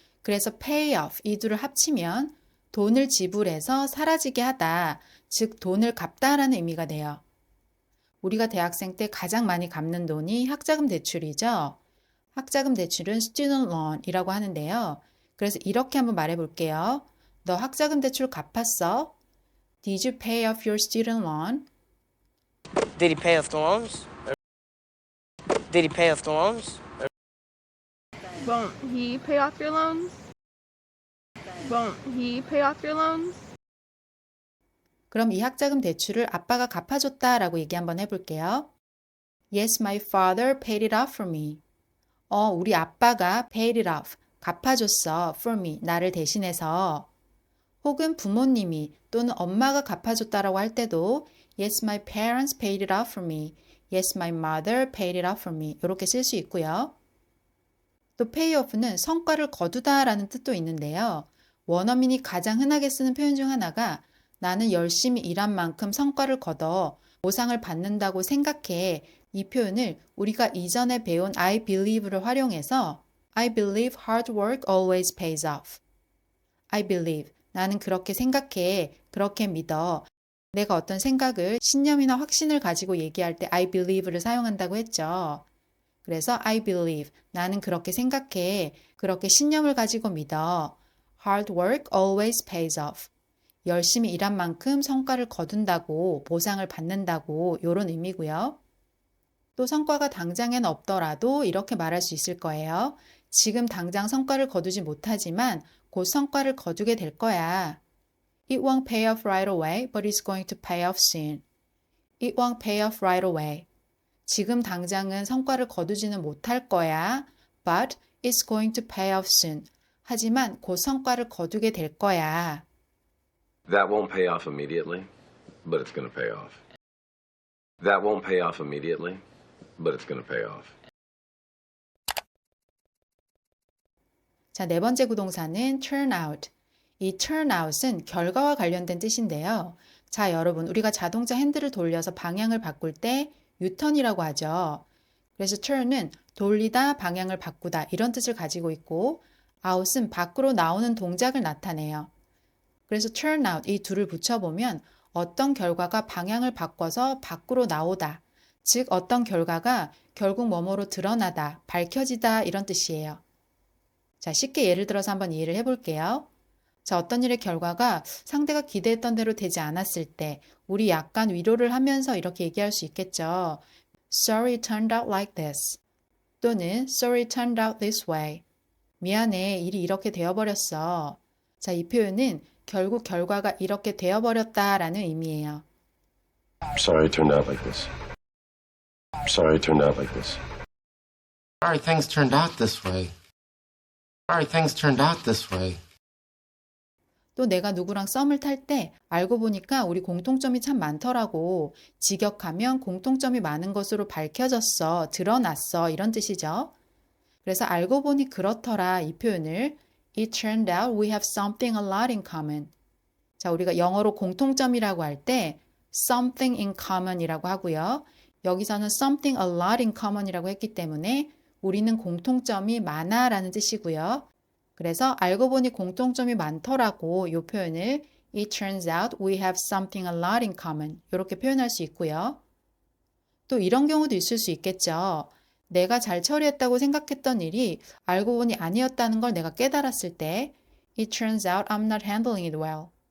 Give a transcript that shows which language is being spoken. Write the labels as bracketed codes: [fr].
[ko] 그래서 pay off 이 둘을 합치면 돈을 지불해서 사라지게 하다, 즉 돈을 갚다라는 의미가 돼요. 우리가 대학생 때 가장 많이 갚는 돈이 학자금 대출이죠. 학자금 대출은 student loan이라고 하는데요. 그래서 이렇게 한번 말해 볼게요. 너 학자금 대출 갚았어? [en] Did you pay off your student loan? Did he pay off the loans? Did he pay off the loans? Won't he pay off your loans? Won't he pay off your loans? [ko] 그럼 이 학자금 대출을 아빠가 갚아줬다라고 얘기 한번 해볼게요. [en] Yes, my father paid it off for me. [ko] 우리 아빠가 [en] paid it off, [ko] 갚아줬어, [en] for me, [ko] 나를 대신해서. 혹은 부모님이 또는 엄마가 갚아줬다라고 할 때도 [en] Yes, my parents paid it off for me. Yes, my mother paid it off for me. [ko] 이렇게 쓸 수 있고요. 또 pay off는 성과를 거두다라는 뜻도 있는데요. 원어민이 가장 흔하게 쓰는 표현 중 하나가 나는 열심히 일한 만큼 성과를 거둬 보상을 받는다고 생각해. 이 표현을 우리가 이전에 배운 [en] I believe를 [ko] 활용해서 [en] I believe hard work always pays off. I believe. [ko] 나는 그렇게 생각해. 그렇게 믿어. 내가 어떤 생각을 신념이나 확신을 가지고 얘기할 때 I believe를 사용한다고 했죠. 그래서 [en] I believe. [ko] 나는 그렇게 생각해. 그렇게 신념을 가지고 믿어. [en] Hard work always pays off. [ko] 열심히 일한 만큼 성과를 거둔다고, 보상을 받는다고 이런 의미고요. 또 성과가 당장엔 없더라도 이렇게 말할 수 있을 거예요. 지금 당장 성과를 거두지 못하지만 곧 성과를 거두게 될 거야. [en] It won't pay off right away, but it's going to pay off soon. It won't pay off right away. [ko] 지금 당장은 성과를 거두지는 못할 거야. [en] But it's going to pay off soon. [ko] 하지만 곧 성과를 거두게 될 거야. [en] That won't pay off immediately, but it's going to pay off. That won't pay off immediately, but it's going to pay off. [ko] 자, 네 번째 구동사는 turn out. 이 turn out은 결과와 관련된 뜻인데요. 자, 여러분, 우리가 자동차 핸들을 돌려서 방향을 바꿀 때 유턴이라고 하죠. 그래서 turn은 돌리다, 방향을 바꾸다 이런 뜻을 가지고 있고 out은 밖으로 나오는 동작을 나타내요. 그래서 turn out 이 둘을 붙여보면 어떤 결과가 방향을 바꿔서 밖으로 나오다. 즉 어떤 결과가 결국 뭐뭐로 드러나다, 밝혀지다 이런 뜻이에요. 자, 쉽게 예를 들어서 한번 이해를 해볼게요. 자, 어떤 일의 결과가 상대가 기대했던 대로 되지 않았을 때 우리 약간 위로를 하면서 이렇게 얘기할 수 있겠죠. [en] Sorry it turned out like this. [ko] 또는 [en] Sorry it turned out this way. [ko] 미안해, 일이 이렇게 되어버렸어. 자, 이 표현은 결국 결과가 이렇게 되어버렸다라는 의미예요. [en] Sorry it turned out like this. Sorry it turned out like this. Sorry things turned out this way. Sorry things turned out this way. [ko] 또 내가 누구랑 썸을 탈 때 알고 보니까 우리 공통점이 참 많더라고. 직역하면 공통점이 많은 것으로 밝혀졌어, 드러났어 이런 뜻이죠. 그래서 알고 보니 그렇더라 이 표현을 [en] It turned out we have something a lot in common. [ko] 자, 우리가 영어로 공통점이라고 할 때 something in common이라고 하고요. 여기서는 something a lot in common이라고 했기 때문에 우리는 공통점이 많아라는 뜻이고요. 그래서 알고 보니 공통점이 많더라고 이 표현을 [en] It turns out we have something a lot in common [ko] 이렇게 표현할 수 있고요. 또 이런 경우도 있을 수 있겠죠. 내가 잘 처리했다고 생각했던 일이 알고 보니 아니었다는 걸 내가 깨달았을 때 [en] It turns out I'm not handling it well.